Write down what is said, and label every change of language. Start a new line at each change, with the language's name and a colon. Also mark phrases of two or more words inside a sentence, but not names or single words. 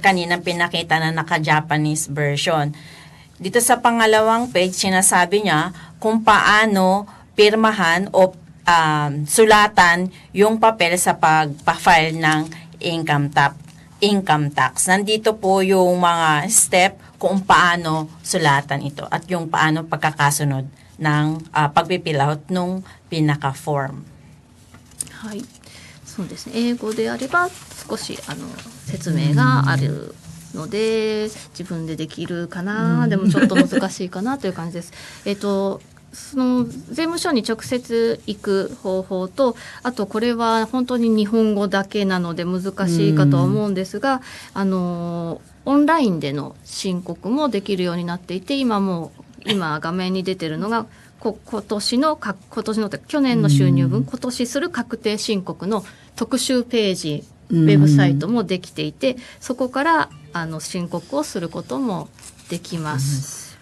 Filipino: Kanina pinakita na naka-
English: Japanese version.
Filipino: Dito sa pangalawang page, sinasabi niya kung paano pirmahan o sulatan yung papel sa pag-file ng
English: income tax.
Filipino: Nandito po yung mga step kung paano sulatan ito at yung paano pagkakasunod ng pag-
English: fill out
Filipino: nung pinaka-form.
Japanese: はい、そうですね。英語であれば少し説明があるので自分でできるかな、でもちょっと難しいかなという感じです。その税務署に直接行く方法と、あとこれは本当に日本語だけなので難しいかとは思うんですが、オンラインでの申告もできるようになっていて、今画面に出てるのが今年の去年の収入分、今年する確定申告の特集ページ、ウェブサイトもできていて、そこから申告をすることもできます。